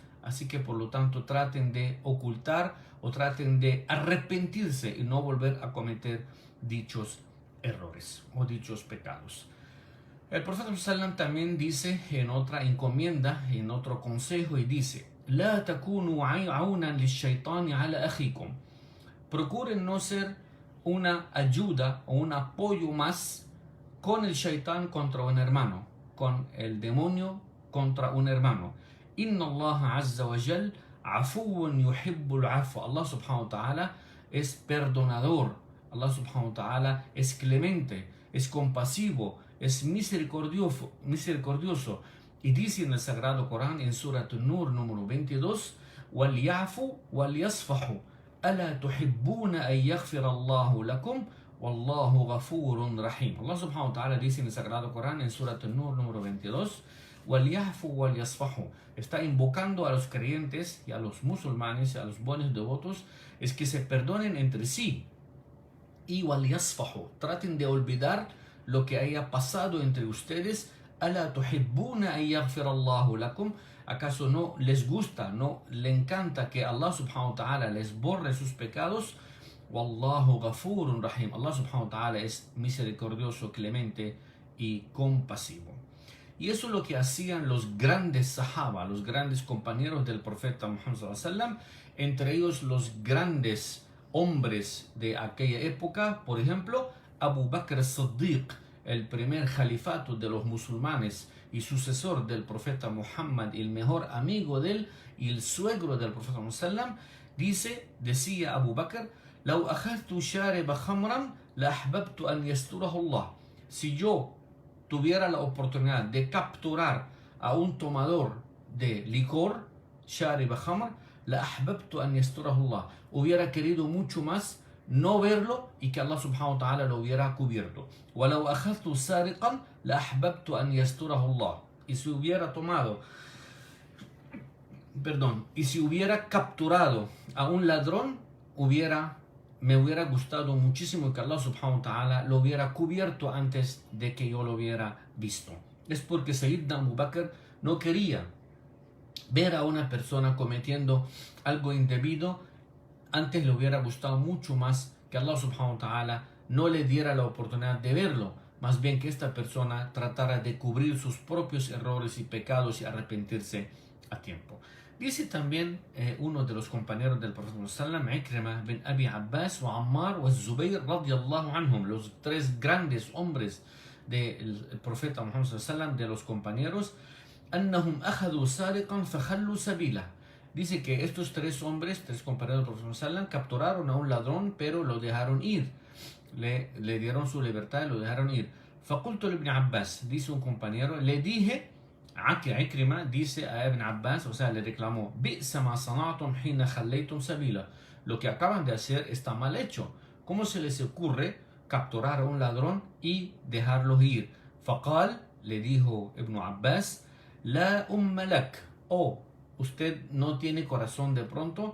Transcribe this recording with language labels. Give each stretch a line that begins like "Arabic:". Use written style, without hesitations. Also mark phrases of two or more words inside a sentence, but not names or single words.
Spanish: Así que por lo tanto traten de ocultar o traten de arrepentirse y no volver a cometer dichos errores o dichos pecados. El profeta ﷺ también dice en otra encomienda, en otro consejo, y dice:
Arabic: لا تكونوا عونا للشيطان على أخيكم.
Spanish: Procuren no ser una ayuda o un apoyo más con el shaitán contra un hermano, con el demonio contra un hermano.
Arabic: إن الله عز وجل عفو يحب العفو. الله سبحانه وتعالى
Spanish: es perdonador.
Arabic: الله سبحانه وتعالى
Spanish: es clemente, es compasivo, es misericordioso. Y dice en el Sagrado Corán, en Surat An-Nur número 22,
Arabic: وَلْيَعْفُوا وَلْيَصْفَحُوا أَلَا تُحِبُّونَ أَن يَغْفِرَ اللَّهُ لَكُمْ وَاللَّهُ غَفُورٌ رَحِيمٌ. الله سبحانه وتعالى
Spanish: dice en el Sagrado Corán, en Surat An-Nur número 22,
Arabic: وَلْيَعْفُوا وَلْيَصْفَحُوا.
Spanish: Está invocando a los creyentes y a los musulmanes y a los buenos devotos, es que se perdonen entre sí. Y وَلْيَصْفَحُوا, traten de olvidar lo que haya pasado entre ustedes.
Arabic: أَلَا تُحِبُّونَ أَن يَغْفِرَ اللَّهُ لَكُمْ.
Spanish: ¿Acaso no les gusta, no le encanta que
Arabic: الله سبحانه وتعالى
Spanish: les borre sus pecados?
Arabic: والله غفور رحيم. الله سبحانه وتعالى
Spanish: es misericordioso, clemente y compasivo. Y eso es lo que hacían los grandes sahaba, los grandes compañeros del profeta Muhammad
Arabic: صلى الله عليه وسلم,
Spanish: entre ellos los grandes hombres de aquella época. Por ejemplo, Abu Bakr as-Siddiq, el primer califato de los musulmanes y sucesor del profeta Muhammad, el mejor amigo de él y el suegro del profeta Muhammad, decía Abu Bakr:
Arabic: لو أخذت شارب خمرا لأحببت أن يستره الله.
Spanish: si yo tuviera la oportunidad de capturar a un tomador de licor,
Arabic: شارب خمر لأحببت أن يستره الله,
Spanish: hubiera querido mucho más no verlo y que
Arabic: الله سبحانه وتعالى
Spanish: lo hubiera cubierto.
Arabic: ولو أخذت سارقا لأحببت أن يستره الله.
Spanish: Y si hubiera tomado, y si hubiera capturado a un ladrón, me hubiera gustado muchísimo que
Arabic: الله سبحانه وتعالى
Spanish: lo hubiera cubierto antes de que yo lo hubiera visto. Es porque Sayyidina Abu Bakr no quería ver a una persona cometiendo algo indebido. Antes le hubiera gustado mucho más que
Arabic: الله سبحانه وتعالى
Spanish: no le diera la oportunidad de verlo, más bien que esta persona tratara de cubrir sus propios errores y pecados y arrepentirse a tiempo. Dice también uno de los compañeros del Profeta sallam, Ikrima bin Abi Abbas wa Ammar wa Zubayr
Arabic: رضي الله عنهم,
Spanish: los tres grandes hombres del Profeta Muhammad sallam, de los compañeros,
Arabic: أنهم أخذوا سارقا فخلوا سبيله.
Spanish: Dice que estos tres hombres, tres compañeros del Profeta sallam, capturaron a un ladrón pero lo dejaron ir, le dieron su libertad y lo dejaron ir.
Arabic: فقلت ابن عباس,
Spanish: dice un compañero, le dije Ikrima dice a Ibn Abbas, o sea, le reclamó, lo que acaban de hacer está mal hecho. ¿Cómo se les ocurre capturar a un ladrón y dejarlo ir?
Arabic: فقال,
Spanish: le dijo
Arabic: ابن عباس لا أم لك,
Spanish: usted no tiene corazón de pronto.